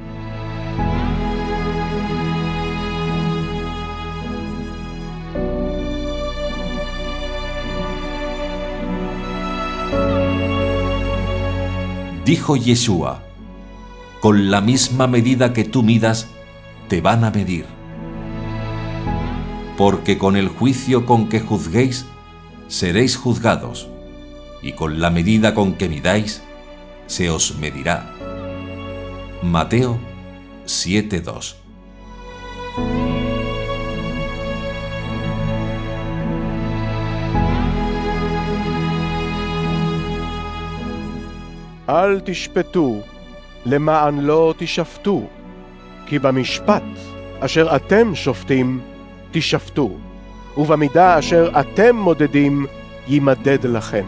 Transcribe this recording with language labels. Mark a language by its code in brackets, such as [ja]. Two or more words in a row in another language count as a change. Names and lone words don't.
[es] Dijo Yeshua: con la misma medida que tú midas, te van a medir. Porque con el juicio con que juzguéis, seréis juzgados, y con la medida con que midáis, se os medirá. Mateo 7:2. [he] אל תשפטו, למען לא תשפטו, כי במשפט אשר אתם שופטים, תשפטו, ובמידה אשר אתם מודדים, יימדד לכם.